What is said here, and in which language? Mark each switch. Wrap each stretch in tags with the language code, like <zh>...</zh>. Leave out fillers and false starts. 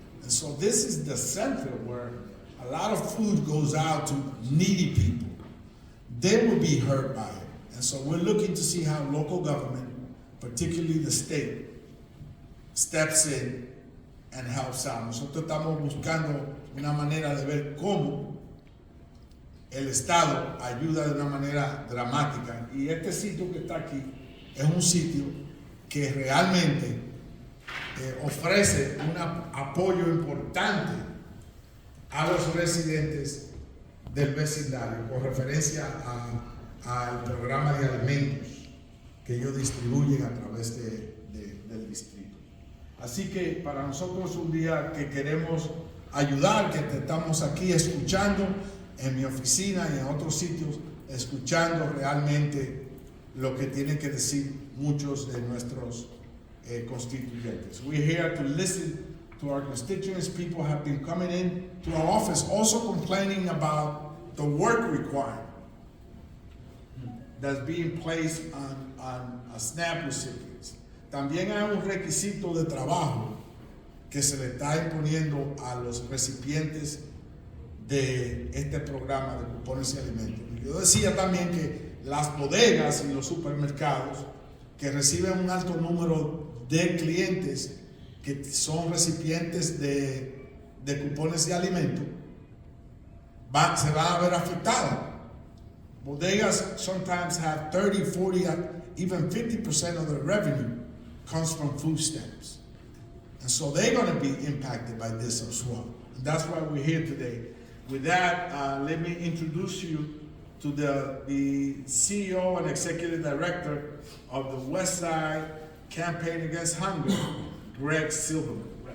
<en>And so this is the center where a lot of food goes out to needy people. They will be hurt by it. And so we're looking to see how local government, particularly the state, steps in and helps out.</en> <es>Nosotros estamos buscando una manera de ver cómo el Estado ayuda de una manera dramática, y este sitio que está aquí es un sitio que realmente ofrece un apoyo importante a los residentes del vecindario con referencia al programa de alimentos que ellos distribuyen a través del distrito. Así que para nosotros es un día que queremos ayudar, que estamos aquí escuchando en mi oficina y en otros sitios, escuchando realmente lo que tienen que decir muchos de nuestros constituyentes. We're here to listen to our constituents. People have been coming in to our office also complaining about the work requirement that's being placed on SNAP recipients. También hay un requisito de trabajo que se le está imponiendo a los recipientes de este programa de cupones y alimentos. Yo decía también que las bodegas y los supermercados que reciben un alto número de clientes que son recipientes de cupones de alimentos se van a ver afectados.</es> <en>Bodegas sometimes have 30, 40, even 50% of their revenue comes from food stamps. And so they're going to be impacted by this as well. And that's why we're here today. With that, let me introduce you to the CEO and Executive Director of the West Side Campaign Against Hunger, Greg Silverman.</en>